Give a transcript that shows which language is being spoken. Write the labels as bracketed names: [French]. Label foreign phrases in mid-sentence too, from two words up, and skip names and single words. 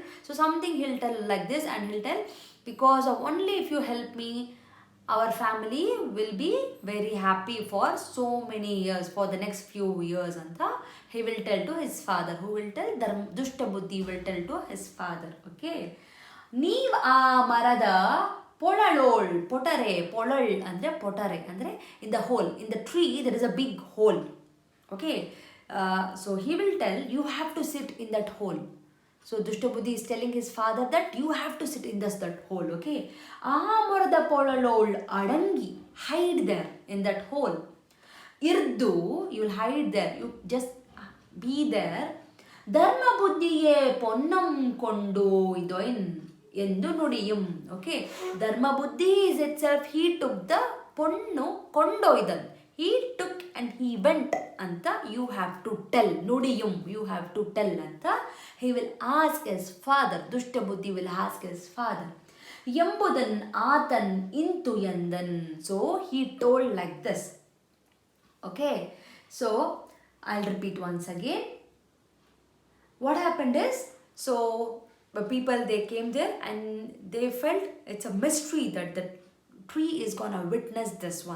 [English] So something he'll tell like this, and he'll tell, because of only if you help me, our family will be very happy for so many years, for the next few years anta he will tell to his father. Who will tell? Dushta Buddhi will tell to his father. Okay, [Kannada] ನೀವ್ ಆ ಮರದ ಪೊಳಳೋಳ್, ಪೊಟರೆ, ಪೊಳಳ್ ಅಂದರೆ ಪೊಟರೆ ಅಂದರೆ [English] in the hole, in the tree there is a big hole. Okay, so he will tell, you have to sit in that hole. So Dushta Buddhi is telling his father that you have to sit in that hole. [Kannada] Okay, ಆ ಮರದ ಪೊಳಳೋಳ್ ಅಡಂಗಿ, [English] hide there in that hole. Irdu, you will hide there, you just be there. [Kannada] ಧರ್ಮ ಬುದ್ಧಿಯೇ ಪೊನ್ನಂ ಕೊಂಡು ಇದೊಯ್ನ್ ಎಂದು ನುಡಿಯುಂ. [English] ಓಕೆ, ಧರ್ಮ ಬುದ್ಧಿ is itself, he took the [Kannada] ಪೊನ್ನು ಕೊಂಡೊಯ್ದನ್, [English] he took and he went ಅಂತ you have to tell. ನುಡಿಯುಂ, you have to tell ಅಂತ he will ask his father. Dushta Buddhi will ask his father. [Kannada] ಎಂಬುದನ್ ಆತನ್ ಇಂತು ಎಂದನ್. [English] So he told like this. Okay, so I'll repeat once again. What happened is, so the people, they came there and they felt it's a mystery that the tree is gonna witness this one.